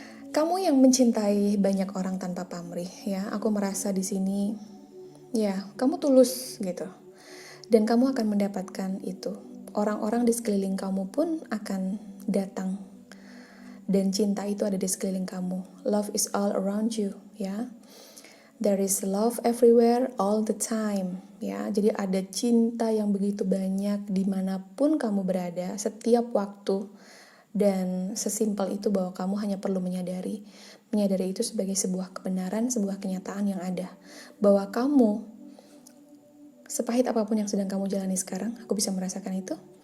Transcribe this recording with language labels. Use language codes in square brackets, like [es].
[id] Kamu yang mencintai banyak orang tanpa pamrih, ya. Aku merasa di sini, ya, kamu tulus gitu. Dan kamu akan mendapatkan itu. Orang-orang di sekeliling kamu pun akan datang. Dan cinta itu ada di sekeliling kamu. [en] Love is all around you, ya. There is love everywhere, all the time, ya. [id] Jadi ada cinta yang begitu banyak dimanapun kamu berada, setiap waktu. Dan sesimpel itu bahwa kamu hanya perlu menyadari itu sebagai sebuah kebenaran, sebuah kenyataan yang ada. Bahwa kamu, sepahit apapun yang sedang kamu jalani sekarang, aku bisa merasakan itu.